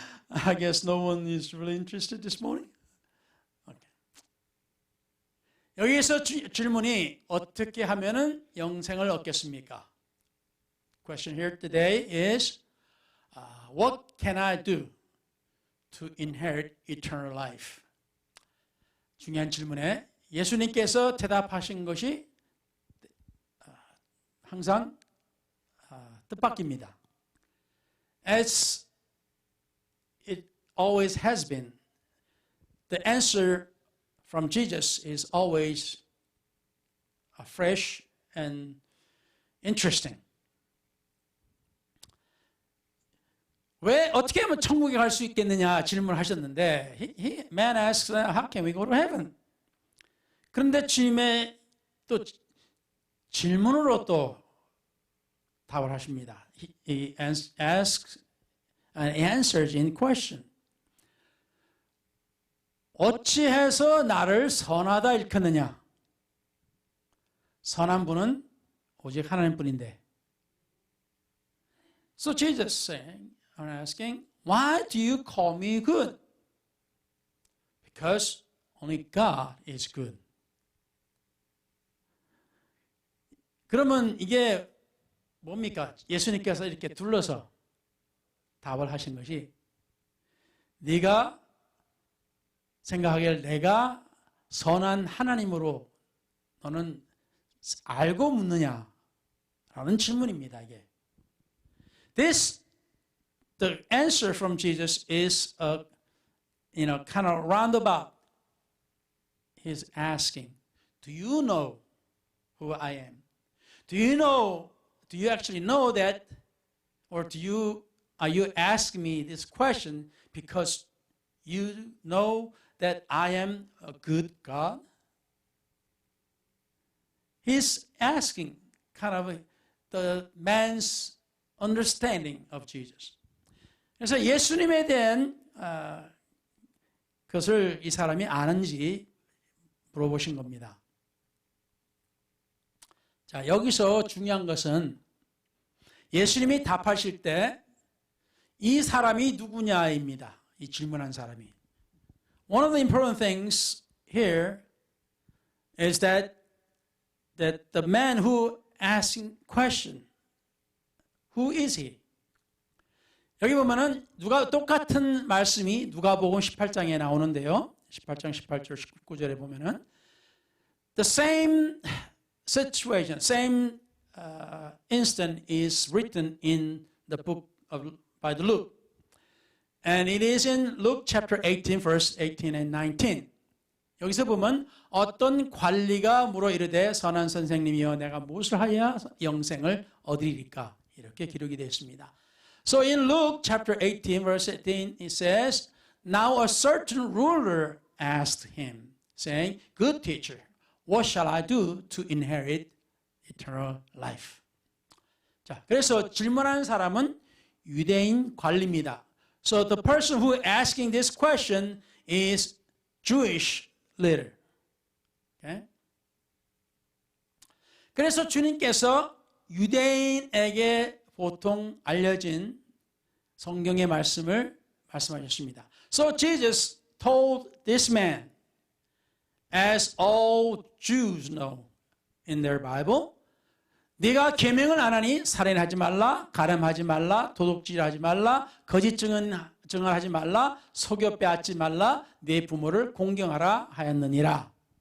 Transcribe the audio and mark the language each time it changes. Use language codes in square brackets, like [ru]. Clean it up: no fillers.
[en] I guess no one is really interested this morning. Okay. [ko] 여기에서 질문이 어떻게 하면은 영생을 얻겠습니까? [en] Question here today is what can I do to inherit eternal life? [ko] 중요한 질문에 예수님께서 대답하신 것이 항상 뜻밖입니다. [en] As it always has been, the answer from Jesus is always fresh and interesting. [ko] 왜 어떻게 하면 천국에 갈 수 있겠느냐 질문을 하셨는데 [en] man asks, how can we go to heaven? [ko] 그런데 주님의 또 질문으로 또 답을 하십니다. [en] He asks and answers in question. [ko] 어찌해서 나를 선하다 일컫느냐? 선한 분은 오직 하나님뿐인데. [en] So Jesus saying, and asking, why do you call me good? Because only God is good. [ko] 그러면 이게 뭡니까? 예수님께서 이렇게 둘러서 답을 하신 것이 네가 생각하기를 내가 선한 하나님으로 너는 알고 묻느냐? 라는 질문입니다, 이게. [en] The answer from Jesus is kind of roundabout. He's asking, do you know who I am? Do you actually know that? Or are you asking me this question because you know that I am a good God? He's asking kind of the man's understanding of Jesus. [ko] 그래서 예수님에 대한 것을 이 사람이 아는지 물어보신 겁니다. 자, 여기서 중요한 것은 예수님이 답하실 때 이 사람이 누구냐입니다. 이 질문한 사람이. [en] One of the important things here is that the man who asking question, who is he? [ko] 여기 보면은 똑같은 말씀이 누가복음 18장에 나오는데요. 18장 18절 19절에 보면은 [en] the same situation, same instant is written in the book by Luke. And it is in Luke chapter 18 verse 18 and 19. [ko] 여기서 보면 어떤 관리가 물어 이르되 선한 선생님이여 내가 무엇을 하여야 영생을 얻으리까? 이렇게 기록이 되어 있습니다. [en] So in Luke chapter 18 verse 18 it says, Now a certain ruler asked him, saying, Good teacher, what shall I do to inherit eternal life? [ko] 자, 그래서 질문하는 사람은 유대인 관리입니다. [en] So the person who asking this question is Jewish leader. Okay? [ko] 그래서 주님께서 유대인에게 보통 알려진 성경의 말씀을 말씀하셨습니다. [en] So Jesus told this man, as all Jews know in their Bible, [ko] 네가 계명을 안 하니 살인하지 말라, 가늠하지 말라, 도둑질하지 말라, 거짓 증언하지 말라, 속여 빼앗지 말라, 네 부모를 공경하라 하였느니라.